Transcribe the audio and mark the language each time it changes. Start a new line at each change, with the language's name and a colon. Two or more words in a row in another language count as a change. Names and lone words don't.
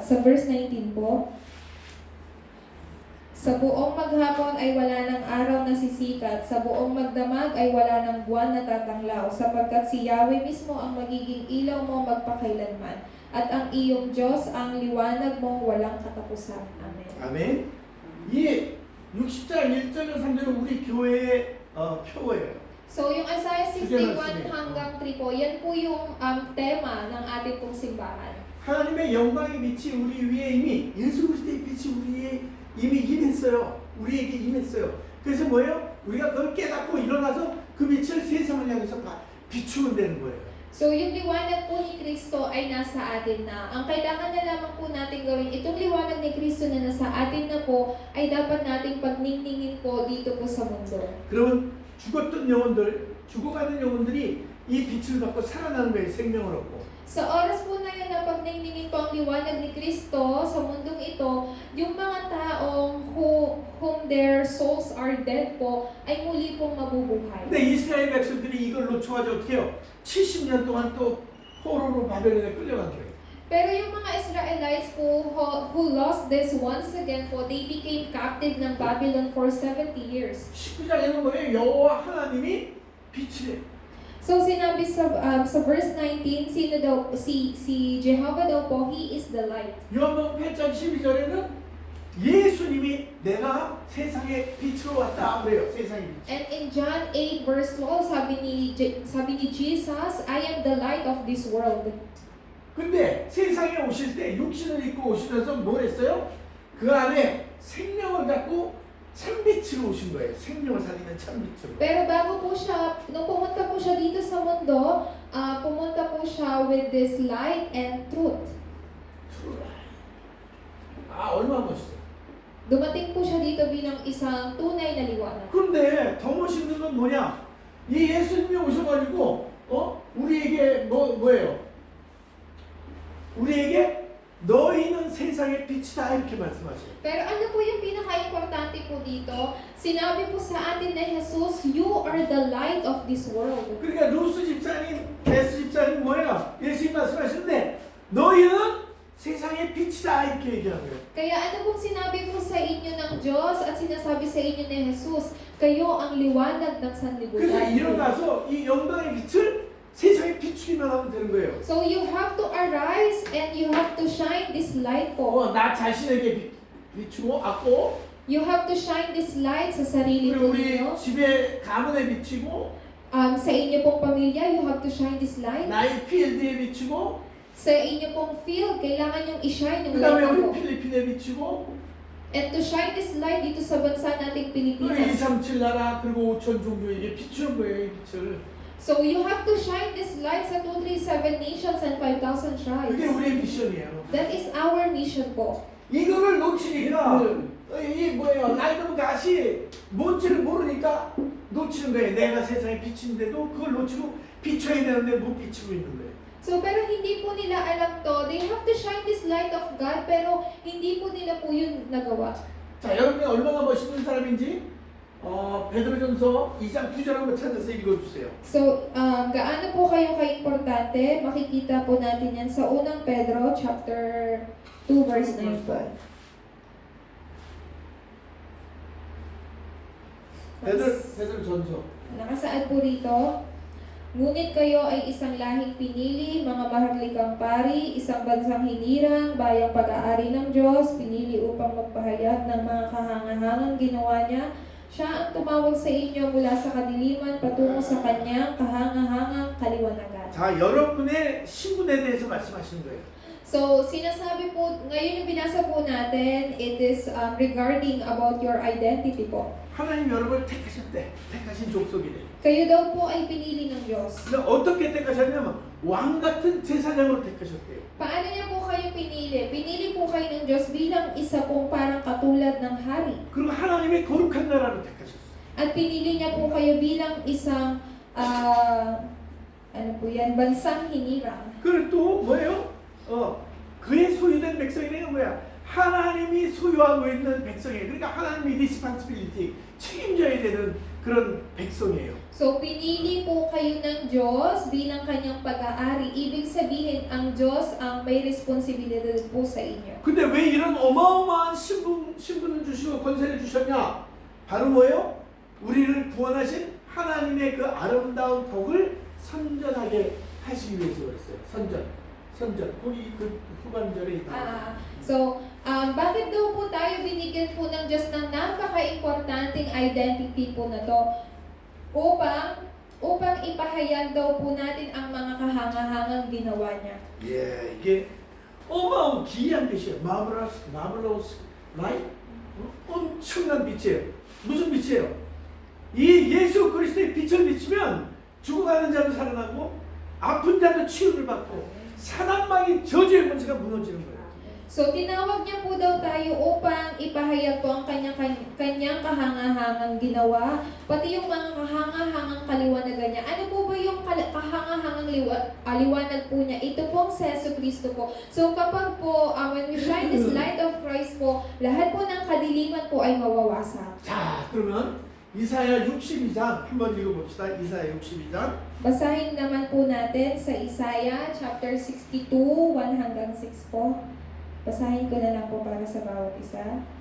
Filipino: Sa verse 19 po, sa buong maghapon ay wala ng araw na sisikat, sa buong magdamag ay wala ng buwan na tatanglaw, sapagkat si Yahweh mismo ang magiging ilaw mo magpakailanman, at ang iyong Diyos ang liwanag mong walang katapusan. Amen.
Korean: 아멘. 이 60장 1절과 3절은 우리 교회의 표어예요.
Filipino: So yung Isaiah 61 hanggang 3 po, yan po yung tema ng ating pong simbahan.
Korean: 하나님의 영광의 빛이 우리 위에 이미 예수 그리스도의 빛이 우리의 이미 임했어요. 우리에게 임했어요. 그래서 뭐예요? 우리가 그걸 깨닫고 일어나서 그 빛을 세상을 향해서 비추면 되는 거예요.
Filipino: So yung liwanag po ni Kristo ay nasa atin na. Ang kailangan na lamang po natin gawin, itong liwanag ni Kristo na nasa atin na po, ay dapat nating pagningningin po dito po sa mundo.
Korean: 그러면 죽었던 영혼들, 죽어가는 영혼들이 이 빛을 받고 살아나는 거예요. 생명을 얻고.
Filipino: Sa oras po na yun na pagningningin po ang liwanag ni Kristo sa mundong ito, yung mga taong
English: whom their souls are dead
Filipino: po, ay muli pong mabubuhay.
Korean: 근데 이스라엘 백성들이 이걸 놓쳐가지고 어떻게 해요? 70년 동안 또 포로로 바벨론에 끌려간 거예요.
Filipino: Pero yung mga
English: Israelites po who lost this once again po, they became captive ng Babylon for 70 years.
Korean: 19장에는 뭐예요? 여호와 하나님이 빛이래요.
Filipino: So sinabi sa verse 19, sino daw si Jehovah daw po,
English: he is the light.
Korean: 요한복음 8장 12절에는 예수님이 내가 세상의 빛으로 왔다 그래요. 세상의 빛.
English: And in John 8 verse 12,
Filipino: sabi ni Jesus,
English: I am the light of this world.
Korean: 근데 세상에 오실 때 육신을 입고 오시면서 뭘 했어요? 그 안에 생명을 갖고 참빛으로 오신 거예요. 생명을 살리는 참빛으로.
Filipino: Pero bago po siya, nung pumunta po siya dito sa mundo, pumunta po siya
English: with this light and truth.
Korean: 아, 얼마나 멋있어요.
Filipino: Dumating po siya dito bilang isang tunay na liwanag.
Korean: 그런데 더 멋있는 건 뭐냐? 이 예수님이 오셔가지고 우리에게 뭐예요? 우리에게 너희는 세상의 빛이다 이렇게 말씀하셔요.
Filipino: Pero ano po yung pinaka-importante po dito? Sinabi po sa atin na Jesus,
English: you are the light of this world.
Korean: 그러니까 루스 집사님, 베스 집사님 뭐예요? 예수님 말씀하시는데 너희는 세상의 빛이다 이렇게 얘기하는 거예요.
Filipino: Kaya ano pong sinabi po sa inyo ng Diyos at sinasabi sa inyo ni Jesus, kayo ang liwanag ng
Korean: 그래서
Filipino: sanlibutan.
Korean: 일어나서 이 영광의 빛을 세상에 비추기만 하면 되는 거예요.
English: So you have to arise and you have to shine this light po.
Korean: 나 자신에게 비추고 앞고
English: You have to shine this light
Filipino: sa sarili
Korean: 그리고
Filipino: po
Korean: 우리
Filipino: ninyo.
Korean: 집에 가문에 비추고
Filipino: Sa inyo pong pamilya,
English: you have to shine this light.
Korean: 나의 필드에 비추고
Filipino: Sa inyo pong field, kailangan yung i-shine yung
Korean: 그다음에
Filipino: light
Korean: 우리
Filipino: po.
Korean: 필리핀에 비추고
English: And to shine this light
Filipino: dito sa bansa nating
Korean: 그리고
Filipino: Pilipinas.
Korean: 237 나라 그리고 5천 종교에게 비추는 거예요. 이 빛을.
English: So you have to shine this light sa 237 nations and 5,000
Korean: 그게
English: tribes.
Korean: 우리의 미션이에요.
English: That is our mission po.
Korean: 이거를 놓치니까 이 뭐예요? 라이더 가시 뭔지를 모르니까 놓치는 거예요. 내가 세상에 비치는데도 그걸 놓치고 비춰야 되는데 못 비치고 있는 거예요.
Filipino: So pero hindi po nila alam to.
English: They have to shine this light of God
Filipino: pero hindi po nila po yun nagawa.
Korean: 자, 여러분이 얼마나 멋있는 사람인지 베드로전서 2장 9절 한번 찾아서 읽어주세요.
Filipino: So, gaano po kayo ka-importante? Makikita po natin yan sa unang Pedro, chapter 2, verse 9 po.
Korean: 베드로전서.
Filipino: Nakasaad po rito, ngunit kayo ay isang lahing pinili, mga maharlikang pari, isang bansang hinirang, bayang pag-aari ng Diyos, pinili upang magpahayag ng mga kahangahangang ginawa niya. Siya ang tumawag sa inyo mula sa kadiliman patungo sa kanyang kahangahangang kaliwanagan.
Korean: 자, 여러분의 신분에 대해서 말씀하시는 거예요.
Filipino: So, sinasabi po, ngayon yung binasa po natin,
English: it is regarding about your identity po.
Korean: 하나님 여러분을 택하셨대. 택하신 족속이래.
Filipino: Kayo daw po ay pinili ng Diyos.
Korean: 근데 어떻게 택하셨냐면 왕 같은 제사장으로 택하셨대요.
Filipino: Paano niya po kayo pinili? Pinili po kayo ng Diyos bilang isa pong parang katulad ng hari.
Korean: 그리고 하나님의 거룩한 나라로 택하셨어요.
Filipino: At pinili niya po kayo bilang isang, ano po yan, bansang hinirang.
Korean: 그리고 또 뭐예요? 그의 소유된 백성이네요. 뭐야? 하나님이 소유하고 있는 백성이에요. 그러니까 하나님이 responsibility, 책임져야 되는 그런 백성이에요.
Filipino: So, pinili po kayo ng Diyos bilang kanyang pag-aari. Ibig sabihin, ang Diyos ang may responsibilidad po sa inyo.
Korean: 근데 왜 이런 어마어마한 신분을 주시고 권세를 주셨냐? 바로 뭐예요? 우리를 구원하신 하나님의 그 아름다운 복을 선전하게 하시기 위해서 그랬어요. 선전. 거기 그 후반절에 있다.
Filipino: Bakit daw po tayo binigyan po ng Diyos ng napaka-importanting identity po na to? Upang ipahayag daw po natin ang mga kahangahangang ginawa niya.
Korean: 예, 이게 어마어마한 기이한 빛이에요.
English: marvelous light?
Korean: 엄청난 빛이에요. 무슨 빛이에요? 이 예수 그리스도의 빛을 비추면 죽어가는 자도 살아나고 아픈 자도 치유를 받고 사단마귀 저주의 권세가 무너지는 거예요.
Filipino: So, tinawag niya po daw tayo upang ipahayag po ang kanyang kahangahangang ginawa, pati yung mga kahangahangang kaliwanagan niya. Ano po ba yung kahangahangang liwanag po niya? Ito po ang Yesu Cristo po. So, kapag po,
English: when we shine this light of Christ po,
Filipino: lahat po ng kadiliman po ay mawawasak.
Korean: 자, 그러면 이사야 62장 한번 읽어봅시다. 이사야 62장.
Filipino: Basahin naman po natin sa Isaiah chapter 62, 1 hanggang 6 po. Basahin ko na lang po para sa bawat isa.